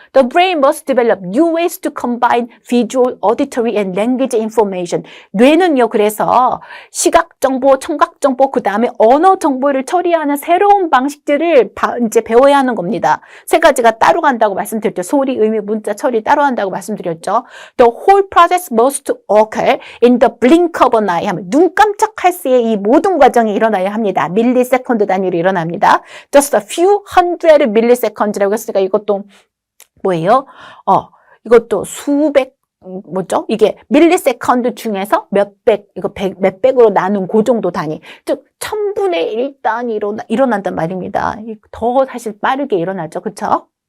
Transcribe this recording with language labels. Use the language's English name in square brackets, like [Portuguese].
[English] The brain must develop new ways to combine visual, auditory, and language information. [Korean] 뇌는요, 그래서 시각 정보, 청각 정보, 그 다음에 언어 정보를 처리하는 새로운 방식들을 이제 배워야 하는 겁니다. 세 가지가 따로 간다고 말씀드렸죠. 소리, 의미, 문자, 처리 따로 한다고 말씀드렸죠. [English] The whole process must occur in the blink of an eye. [Korean] 하면 눈 깜짝할 새에 이 모든 과정이 일어나야 합니다. 밀리세컨드 단위로 일어납니다. [English] Just a few hundred milliseconds. [Korean] 했으니까 이것도 뭐예요? 이것도 뭐죠? 이게 밀리세컨드 중에서 몇백으로 나눈 그 정도 단위. 즉, 1000분의 1 단위로 일어난단 말입니다. 더 사실 빠르게 일어나죠. 그쵸?